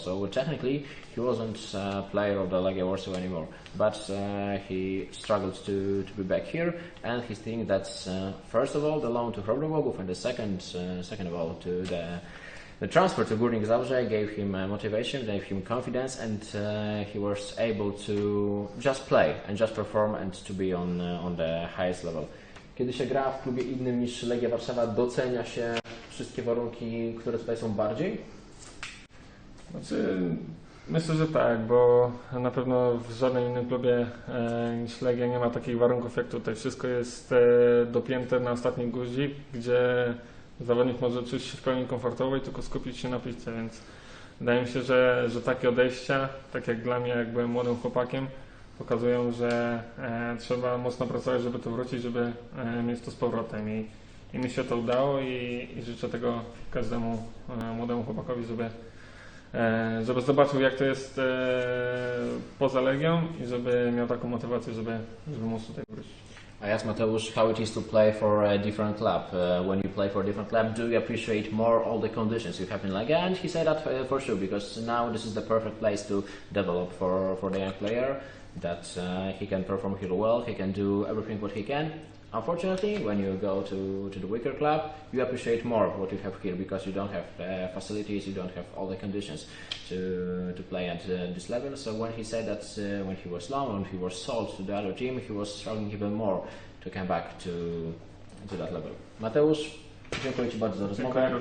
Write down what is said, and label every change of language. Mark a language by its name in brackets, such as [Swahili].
[English] So technically he wasn't a player of the Legia Warsaw anymore, but he struggled to be back here, and he thinks that first of all the loan to Chrobrego Głogów, and the second of all to the transfer to Górnik Zabrze gave him motivation, gave him confidence, and he was able to just play and just perform and to be on the highest level. [Polish] Kiedy się gra w klubie innym niż Legia Warszawa, docenia się wszystkie warunki, które tutaj są bardziej? Myślę, że tak, bo na pewno w żadnym innym klubie niż Legia nie ma takich warunków jak tutaj. Wszystko jest dopięte na ostatni guzik, gdzie zawodnik może czuć się w pełni komfortowo i tylko skupić się na piłce, więc wydaje mi się, że takie odejścia, tak jak dla mnie, jak byłem młodym chłopakiem, pokazują, że trzeba mocno pracować, żeby tu wrócić, żeby mieć to z powrotem i mi się to udało i życzę tego każdemu młodemu chłopakowi, żeby zobaczył, jak to jest poza Legią i żeby miał taką motywację, żeby móc tutaj wrócić. [English] I asked Mateusz how it is to play for a different club. When you play for a different club, do you appreciate more all the conditions you have in Legia? And he said that for sure, because now this is the perfect place to develop for the young player, that he can perform here well, he can do everything what he can. Unfortunately, when you go to the weaker club, you appreciate more what you have here, because you don't have facilities, you don't have all the conditions to play at this level. So when he said that when he was loaned, when he was sold to the other team, he was struggling even more to come back to that level. [Polish] Mateusz, dziękuję Ci bardzo za rozmowę.